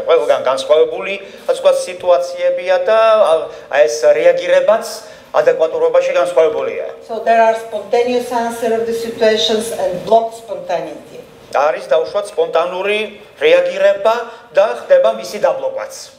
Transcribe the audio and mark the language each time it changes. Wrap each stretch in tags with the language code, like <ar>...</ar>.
<ka>ყველგან განსხვავებული სხვა სიტუაციებია და ეს რეაგირებაც ადეკვატურობაში განსხვავებულია.</ka> <en>So there are spontaneous answer of the situations and blocked spontaneity.</en> <ka>არის დაუშვათ სპონტანური რეაგირება და ხდება მისი დაბლოკვაც.</ka>